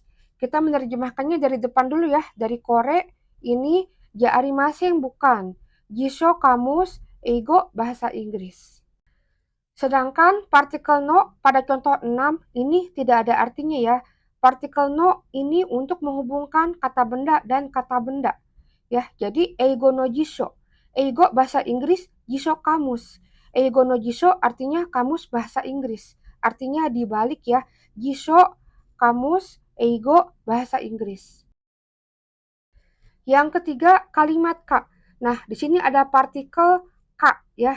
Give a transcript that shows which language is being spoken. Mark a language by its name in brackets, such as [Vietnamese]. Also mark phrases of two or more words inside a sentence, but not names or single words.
[Indonesian] Kita menerjemahkannya dari depan dulu ya. Dari kore, ini, [Japanese] じゃありません [Indonesian] bukan. Jisho kamus, eigo bahasa Inggris. Sedangkan partikel no pada contoh 6 ini tidak ada artinya ya. Partikel no ini untuk menghubungkan kata benda dan kata benda. Ya, jadi [Japanese] 英語の辞書. [Indonesian] Eigo bahasa Inggris, jisho kamus. [Japanese] 英語の辞書 [Indonesian] artinya kamus bahasa Inggris. Artinya dibalik ya. Jisho kamus, eigo bahasa Inggris. Yang ketiga, kalimat ka. Nah, di sini ada partikel K ya.